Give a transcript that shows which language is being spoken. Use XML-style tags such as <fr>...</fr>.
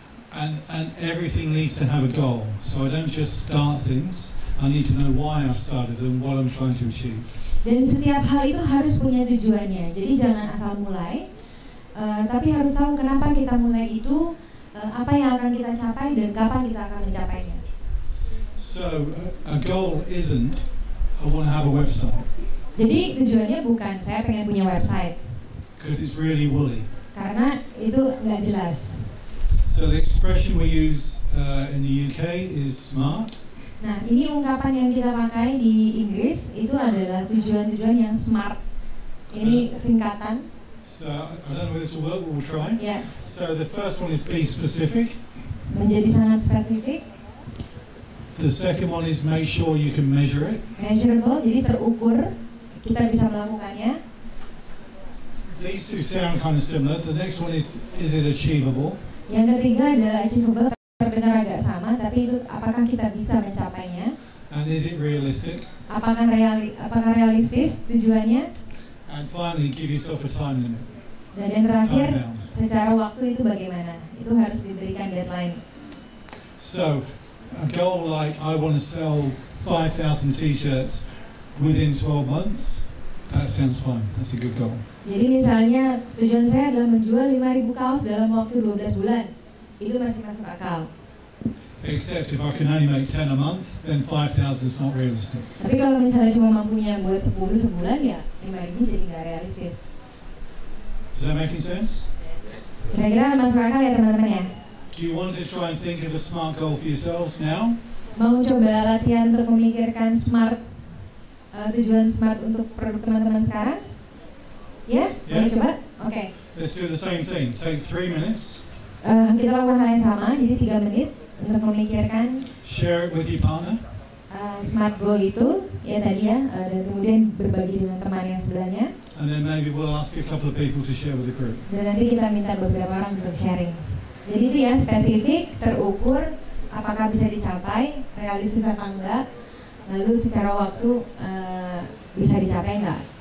<en>And everything needs to have a goal. So I don't just start things, I need to know why I've started them, what I'm trying to achieve.</en> <id>Dan setiap hal itu harus punya tujuannya, jadi jangan asal mulai. Tapi harus tahu kenapa kita mulai itu, apa yang akan kita capai dan kapan kita akan mencapainya.</id> <en>So a goal isn't I want to have a website.</en> <id>Jadi tujuannya bukan saya pengen punya website.</id> <en>Because it's really woolly.</en> <id>Karena itu nggak jelas.</id> <en>So the expression we use in the UK is SMART.</en> <id>Nah ini ungkapan yang kita pakai di Inggris itu adalah tujuan-tujuan yang SMART. Ini singkatan.</id> <en>So I don't know whether this will work, but we'll try. Yeah. So the first one is be specific.</en> <id>Menjadi sangat spesifik.</id> <en>The second one is make sure you can measure it.</en> <id>Measurable, jadi terukur, kita bisa melakukannya.</id> <en>These two sound kind of similar. The next one is it achievable?</en> <id>Yang ketiga adalah achievable, terdengar agak sama, tapi itu apakah kita bisa mencapainya?</id> <en>And is it realistic?</en> <id>Apakah realistis tujuannya?</id> <en>And finally, give yourself a time limit.</en> <id>Dan yang terakhir, secara waktu itu bagaimana? Itu harus diberikan deadline.</id> <en>So, a goal like I want to sell 5,000 t-shirts within 12 months, that sounds fine. That's a good goal.</en> <id>Jadi misalnya tujuan saya adalah menjual 5.000 kaos dalam waktu 12 bulan. Itu masih masuk akal.</id> <en>Except if I can only make 10 a month, then 5,000 is not realistic.</en> <id>Tapi kalau misalnya cuma mampunya buat 10 sebulan ya 5.000 jadi nggak realistis.</id> <en>Is that making sense?</en> <id>Kira-kira masuk akal ya teman-teman ya?</id> <en>Do you want to try and think of a smart goal for yourselves now?</en> <id>Mau coba latihan untuk memikirkan smart, tujuan smart untuk produk teman-teman sekarang? Ya? Mau coba? Oke.</id> <en>Let's do the same thing. Take 3 minutes.</en> <id>Kita lakukan hal yang sama, jadi 3 menit untuk memikirkan</id> <en>share it with your partner.</en> <id>Smart goal itu ya tadi ya, dan kemudian berbagi dengan teman yang sebelahnya.</id> <en>And then maybe we'll ask a couple of people to share with the group.</en> <id>Dan nanti kita minta beberapa orang untuk sharing. Jadi itu ya spesifik, terukur, apakah bisa dicapai, realistis atau enggak, lalu secara waktu bisa dicapai enggak.</id>